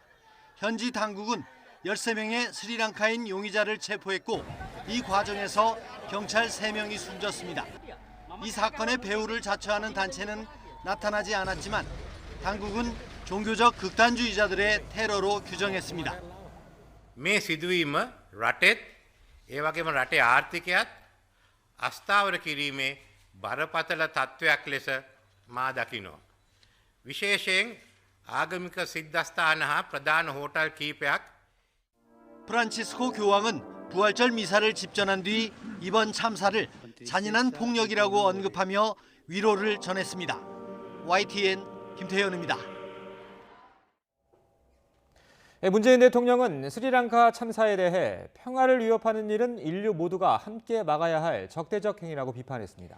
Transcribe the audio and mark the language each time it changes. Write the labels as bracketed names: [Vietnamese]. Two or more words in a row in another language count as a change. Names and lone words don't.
[Korean] 현지 당국은 13명의 스리랑카인 용의자를 체포했고 이 과정에서 경찰 3명이 숨졌습니다. 이 사건의 배후를 자처하는 단체는 나타나지 않았지만 당국은 종교적 극단주의자들의 테러로 규정했습니다. [Sinhala] මේ සිදුවීම රටෙත් ඒ වගේම රටේ ආර්ථිකයත් අස්ථාවර කිරීමේ බරපතල තත්ත්වයක් ලෙස මා දකිනවා. විශේෂයෙන් ආගමික සිද්ධාස්ථාන හා ප්‍රධාන 호텔 කිහිපයක්. [Korean] 프란치스코 교황은 부활절 미사를 집전한 뒤 이번 참사를 잔인한 폭력이라고 언급하며 위로를 전했습니다. YTN 김태현입니다. 문재인 대통령은 스리랑카 참사에 대해 평화를 위협하는 일은 인류 모두가 함께 막아야 할 적대적 행위라고 비판했습니다.